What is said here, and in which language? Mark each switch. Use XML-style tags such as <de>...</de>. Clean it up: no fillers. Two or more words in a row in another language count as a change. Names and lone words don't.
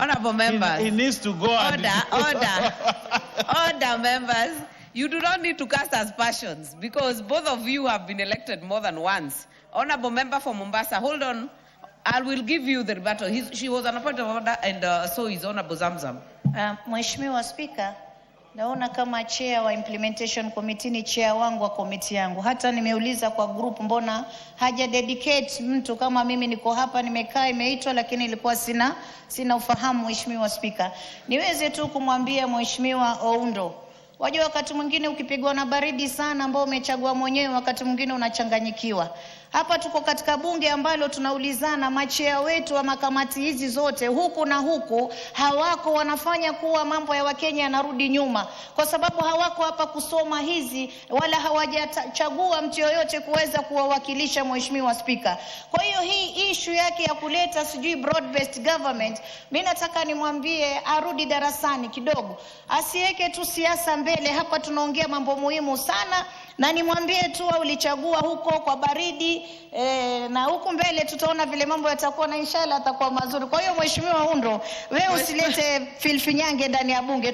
<en>Honorable members. He needs to go Order, members. You do not need to cast aspersions because both of you have been elected more than once. Honorable member for Mombasa, hold on. I will give you the rebuttal. She was on a point of order, and so is Honorable Zamzam.</en> <sw>Mheshimiwa Spika, naona kama chair wa</sw> <en>implementation committee</en> <sw>ni chair wangu wa komiti yangu. Hata nimeuliza kwa group mbona haja dedicate mtu kama mimi niko hapa nimekaa imeitwa lakini ilikuwa sina ufahamu. Mheshimiwa Spika, niweze tu kumwambia Mheshimiwa Oundo, wajua wakati mwingine ukipigwa na baridi sana ambao umechagua mwenyewe, wakati mwingine unachanganyikiwa. Hapa tuko katika bunge ambalo tunaulizana, machea wetu wa makamati hizi zote huku na huku hawako, wanafanya kuwa mambo ya Wakenya yanarudi nyuma kwa sababu hawako hapa kusoma hizi wala hawajachagua mtu yoyote kuweza kuwawakilisha. Mheshimiwa Spika, kwa hiyo hii issue yake ya kuleta sijui</sw> <en>broad based government,</en> <sw>mimi nataka nimwambie arudi darasani kidogo, asiweke tu siasa mbele. Hapa tunaongea mambo muhimu sana, na nimwambie tu ulichagua huko kwa baridi na huku mbele tutaona vile mambo yatakuwa na inshallah atakuwa mazuri. Kwa hiyo Mheshimiwa Oundo, wewe usilete filfinyange ndani ya bunge.</sw>